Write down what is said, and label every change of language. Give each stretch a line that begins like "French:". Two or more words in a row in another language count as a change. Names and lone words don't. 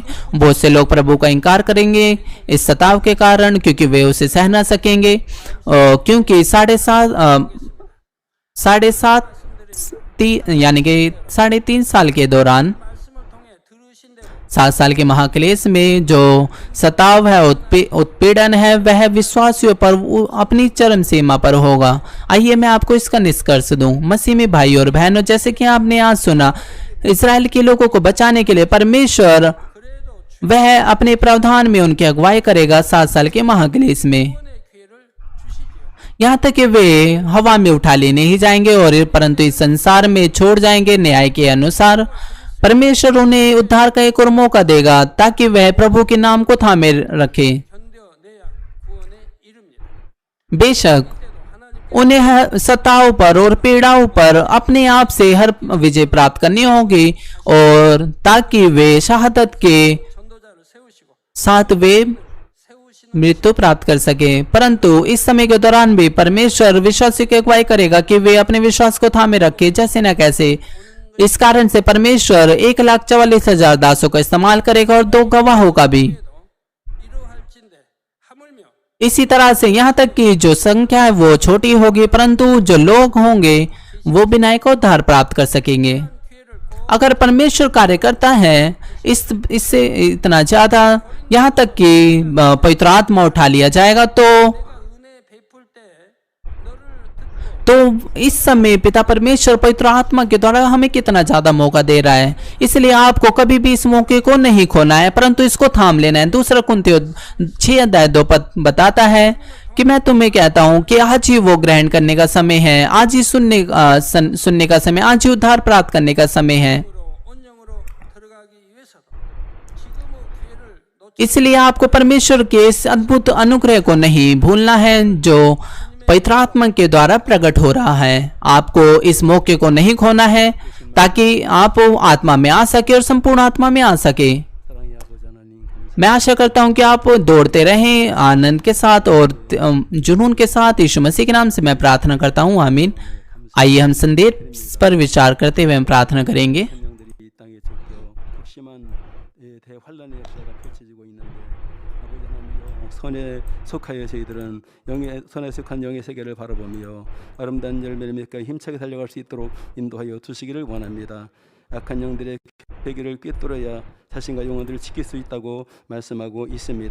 Hindi: बहुत से लोग प्रभु का इनकार करेंगे इस सताव के कारण क्योंकि वे उसे सह ना सकेंगे, क्योंकि 3.5 साल के दौरान 7 साल के महाक्लेश में जो सताव है, उत्पीड़न है, वह विश्वासियों पर अपनी चरम सीमा पर होगा। आइए मैं आपको इसका निष्कर्ष दूं। मसीह में भाई और बहनों, जैसे कि आपने आज सुना, इजराइल के लोगों को बचाने के लिए परमेश्वर वह अपने प्रावधान में उनकी अगुवाई करेगा 7 साल के महाक्लेश में।
Korean: 구원의 기회를 주시지요.
Hindi: यहाँ तक कि वे हवा में उठा लेने ही जाएंगे और परंतु इस संसार में छोड़ जाएंगे। न्याय के अनुसार परमेश्वर उन्हें उद्धार का एक और मौका देगा ताकि वह प्रभु के नाम को थामे रखे।
Korean: 견뎌내야 구원에 이릅니다.
Hindi: बेशक
Korean: 때도 하나님께
Hindi: उन्हें हर सताओं पर और पीड़ाओं पर अपने आप से हर विजय प्राप्त करनी होगी और ताकि वे शहादत के
Korean: 전도자를 세우시고
Hindi: साथ वे
Korean: 세우시는
Hindi: मृत्यु प्राप्त कर सके। परंतु इस समय के दौरान भी परमेश्वर विश्वासी की अगुवाई करेगा कि वे अपने विश्वास को थामे रखे जैसे न कैसे। इस कारण से परमेश्वर 1,44,000 दासों का इस्तेमाल करेगा और 2 गवाहों का भी।
Korean: 이러할진대 하물며
Hindi: इसी तरह से यहाँ तक कि जो संख्या है वो छोटी होगी परंतु जो लोग होंगे वो बिना एक उद्धार प्राप्त कर सकेंगे।
Korean: 기회를 꼭
Hindi: अगर परमेश्वर कार्य करता है इससे इतना ज्यादा यहाँ तक कि पवित्र आत्मा उठा लिया जाएगा
Korean: 내가 은혜 베풀 때 너를 듣고
Hindi: तो इस समय पिता परमेश्वर पवित्र आत्मा के द्वारा हमें कितना ज्यादा मौका दे रहा है। इसलिए आपको कभी भी इस मौके को नहीं खोना है परंतु इसको थाम लेना है। दूसरा कुंतियों 6:2 पद बताता है कि मैं तुम्हें कहता हूँ कि आज ही वो ग्रहण करने का समय है, आज ही सुनने का समय, आज ही उद्धार प्राप्त करने का समय है।
Korean: 온영으로 들어가기 위해서도 지금의 기회를 놓치
Hindi: इसलिए आपको परमेश्वर के इस अद्भुत अनुग्रह को नहीं भूलना है जो पवित्र आत्मा के द्वारा प्रकट हो रहा है। आपको इस मौके को नहीं खोना है ताकि आप आत्मा में आ सके और संपूर्ण आत्मा में आ सके।
Korean: 사랑의 아버지 하나님 감사합니다.
Hindi: मैं आशा करता हूं कि आप दौड़ते रहें आनंद के साथ और जुनून के साथ। यीशु मसीह के नाम से मैं प्रार्थना करता हूं, आमीन। आइए हम संदेश पर विचार करते हुए हम प्रार्थना करेंगे।
Korean: 생명들이 이 땅에 적겨 극심한 대환란의 역사가 펼쳐지고 있는데 아버지 하나님이여 선에 속하여 저희들은 선에 속한 영의 세계를 바라보며 아름다운 열매를 맺고 힘차게 달려갈 수 있도록 인도하여 주시기를 원합니다. 악한 영들의 계기를 꿰뚫어야 자신과 영혼들을 지킬 수 있다고 말씀하고 있습니다.